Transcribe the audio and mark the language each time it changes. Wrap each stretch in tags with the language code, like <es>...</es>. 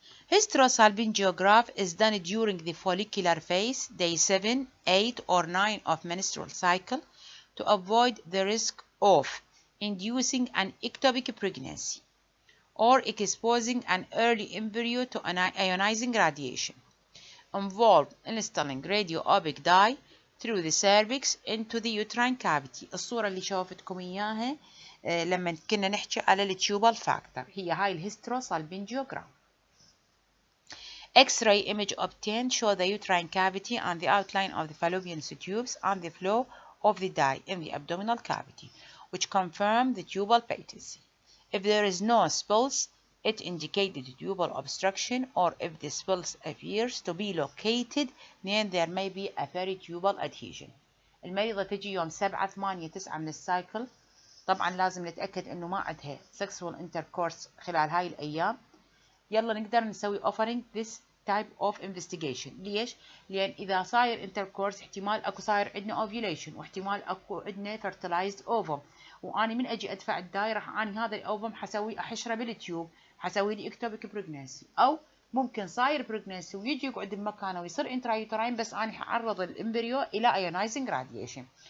<en>Hysterosalpingiograph is done during the follicular phase, day 7, 8, or 9 of menstrual cycle, to avoid the risk of inducing an ectopic pregnancy or exposing an early embryo to ionizing radiation. Involve installing radio-oblique dye through the cervix into the uterine cavity.</en> <ar>الصورة اللي شوفتكم إياها لما كنا نحكي على التيوبال فاكتور هي هاي الهيستروسالبنجيوغرام.</ar> <en>X-ray image obtained show the uterine cavity and the outline of the fallopian tubes and the flow of the dye in the abdominal cavity, which confirm the tubal patency. If there is no spills, it indicates the tubal obstruction, or if the spills appears to be located, then there may be a peritubal adhesion.</en> <ar>المريضة تجي يوم 7 8 9 من السايكل، طبعا لازم نتأكد انه ما عندها</ar> <en>sexual intercourse</en> <ar>خلال هاي الايام. يلا نقدر نسوي</ar> <en>offering this type of investigation.</en> <ar>ليش؟ لأن إذا صاير intercourse احتمال أكو صاير عندنا ovulation، واحتمال أكو عندنا</ar> <en>fertilized ovum،</en> <ar>وأنا من أجي أدفع الداي راح أني هذا الأوفم حسوي أحشره بالتيوب، حسوي لي</ar> <en>ectopic pregnancy،</en> <ar>أو ممكن صاير pregnancy ويجي يقعد بمكانه ويصير intrauterine، بس أنا حعرض الإمبريو إلى</ar> <en>ionizing radiation.</en>